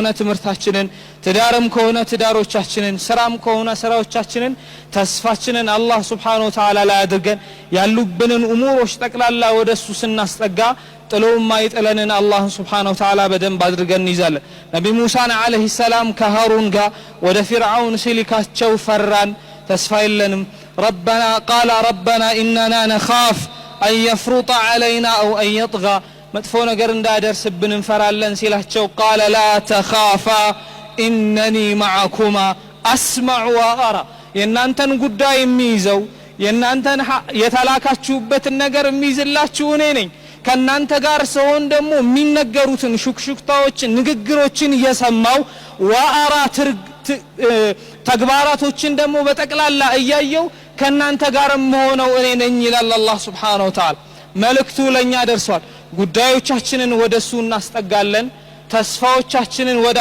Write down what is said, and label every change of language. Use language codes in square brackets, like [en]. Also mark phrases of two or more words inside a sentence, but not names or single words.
[am] ትምርታችንን ትዳርም ከሆነ ትዳሮቻችንን ስራም ከሆነ ስራዎቻችንን ተስፋችንን አላህ [ar] سبحانه وتعالى [am] ላይ አድርገን ያሉብንን ኡሙሮች ጠቅላላ ወደሱ ስናስጠጋ ጥሎም ማይጥለንን አላህ [ar] سبحانه وتعالى [am] በደንብ አድርገን ይዛለን ነቢ ሙሳን [ar] عليه السلام [am] ከሃሩን ጋር ወደ ፊርዓውን ሲልካቸው ፈራን ተስፋ የለንም [ar] ربنا قال ربنا اننا نخاف ان يفرط علينا او ان يطغى [am] መጥፎ ነገር እንዳይደርስብን እንፈራለን ሲላቸው [ar] قال لا تخافا انني معكما اسمع وارى [am] የናንተን ጉዳይ የሚይዘው የናንተን የተላካችሁበትን ነገር የሚይዝላችሁ እኔ ነኝ ከናንተ ጋር ሰውን ደግሞ የሚነገሩትን ሹክሹክታዎችን ንግግሮችን እየሰማው ወአራ ተግባራቶችን ደግሞ በጠቅላላ እያየው ከናንተ ጋር መሆነው እኔ ነኝ ይላል አላህ [ar] سبحانه وتعالى [am] መልእክቱ ለኛ ደርሷል ጉዳዮቻችንን ወደሱ እናስጠጋለን ተስፋዎቻችንን ወደ